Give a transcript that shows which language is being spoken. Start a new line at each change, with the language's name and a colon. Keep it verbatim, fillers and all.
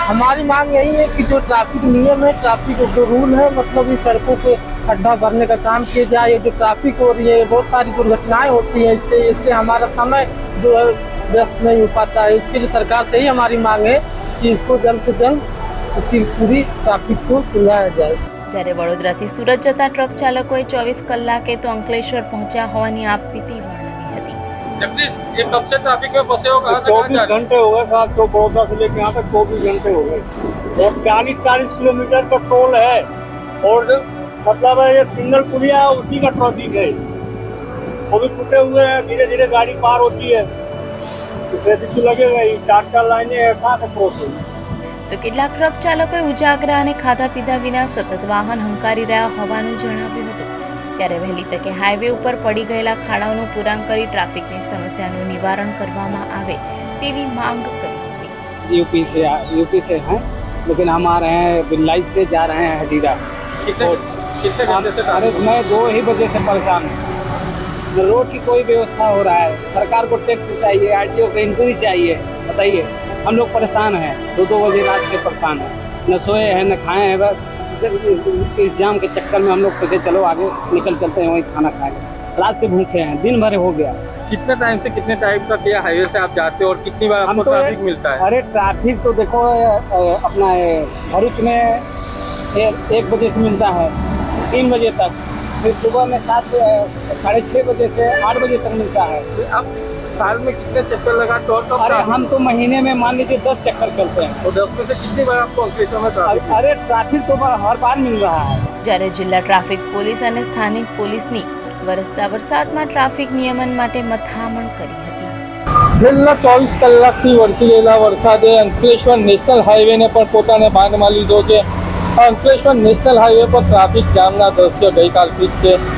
Hindi: हमारी मांग यही है कि जो ट्रैफिक नियम है, ट्रैफिक के जो रूल है, मतलब ये सड़कों पे खड्डा भरने का काम किया जाए। ये जो ट्रैफिक हो रही है, बहुत सारी दुर्घटनाएं होती है, इससे इससे हमारा समय जो है व्यस्त नहीं हो पाता है। इसके लिए सरकार से ही हमारी मांग है कि इसको जल्द से जल्द उसकी पूरी ट्रैफिक को सुलझाया जाए।
Gujarati: જ્યારે વડોદરાથી સુરત જતા ટ્રક ચાલકોએ ચોવીસ કલાકે તો અંકલેશ્વર પહોંચ્યા હોવાની આપવીતી વર્ણવી હતી.
Hindi: जगदीश, ये कब से ट्रैफिक में फंसे हो, कहाँ से कहाँ जा रहे हो? घंटे हो गए साहब, तो बड़ौदा से लेकर यहाँ तक चौबीस घंटे हो गए। और चालीस चालीस किलोमीटर का टोल है, और मतलब है ये सिंगल पुलिया है, उसी का ट्रैफिक है, वो भी टूटे हुए हैं। धीरे धीरे गाड़ी पार होती है तो ट्रैफिक तो लगेगा ही। चार चार लाइनें हैं, कहाँ से क्रॉस होगी?
Gujarati: તો કેટલાક ટ્રક ચાલકોએ ઉજાગરા અને ખાધા પીધા વિના સતત વાહન હંકારી રહ્યા હોવાનું જણાવ્યું હતું. ત્યારે વહેલી તકે હાઈવે ઉપર પડી ગયેલા ખાડાઓનું પૂરાણ કરી ટ્રાફિકની સમસ્યાનું નિવારણ કરવામાં આવે તેવી માંગ કરી હતી.
Hindi: यूपी से यूपी से हैं, लेकिन हम आ रहे हैं बिलाई से, जा रहे हैं हजीरा। कितने कितने हम- घंटे से अरे ट्रैफिक में? मैं दो ही बजे से परेशान हूँ। न रोड की कोई व्यवस्था हो रहा है, सरकार को टैक्स चाहिए, आर टी ओ की इंट्री चाहिए। बताइए, हम लोग परेशान हैं, दो दो बजे रात से परेशान हैं, न सोए हैं न खाए हैं। बस जब इस, इस इस जाम के चक्कर में हम लोग सोचे चलो आगे निकल चलते हैं, वहीं खाना खाएंगे। रात से भूखे हैं, दिन भर हो गया। कितने टाइम से कितने टाइम तक ये हाईवे से आप जाते हो और कितनी बार हम आपको तो ट्रैफिक मिलता है? अरे ट्रैफिक तो देखो अ, अपना अ, भरूच में ए, एक बजे से मिलता है तीन बजे तक, फिर सुबह में सात अ, साढ़े छः बजे से आठ बजे तक मिलता है। आप साल में कितने चक्कर लगाते हो और कब अरे ट्रैफिक हम तो महीने में मान लीजिए दस चक्कर चलते हैं। और दस में से कितनी बार आपको अंकलेश्वर में अरे ट्रैफिक मिलता है? अरे ट्रैफिक तो ब- हर बार मिल रहा है।
Gujarati: જ્યારે જિલ્લા ટ્રાફિક પોલીસ અને સ્થાનિક પોલીસની વરસતા વરસાદમાં ટ્રાફિક નિયમન માટે મથામણ કરી હતી. છેલ્લા ચોવીસ કલાકથી વરસી રહેલા વરસાદે અંકલેશ્વર નેશનલ હાઈવેને પણ પોતાને બાંધમાં લીધો છે. આ અંકલેશ્વર નેશનલ હાઈવે પર ટ્રાફિક જામના દ્રશ્ય ગઈકાલથી જ છે.